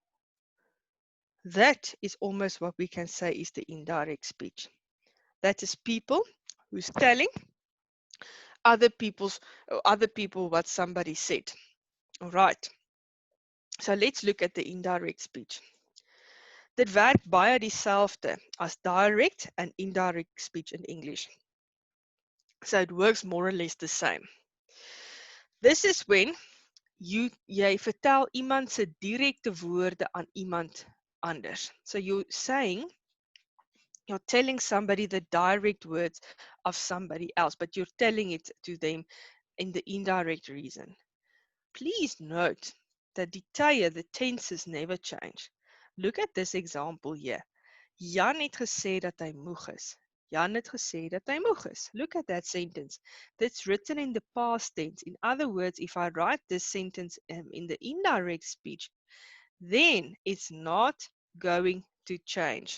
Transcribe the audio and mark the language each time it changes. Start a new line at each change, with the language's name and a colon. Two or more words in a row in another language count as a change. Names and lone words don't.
English: That is almost what we can say is the indirect speech. That is people who's telling other people what somebody said. All right. So let's look at the indirect speech.
Afrikaans: Dit werk baie dieselfde as
English: direct and indirect speech in English. So it works more or less the same. This is when
Afrikaans: jy vertel iemand se direkte woorde aan iemand anders.
English: So you're telling somebody the direct words of somebody else, but you're telling it to them in the indirect reason. Please note that
Afrikaans: die tye,
English: the tenses never change. Look at this example here.
Afrikaans: Jan het gesê dat hy moeg is. Jan het gesê dat hy moeg is.
English: Look at that sentence. That's written in the past tense. In other words, if I write this sentence in the indirect speech, then it's not going to change.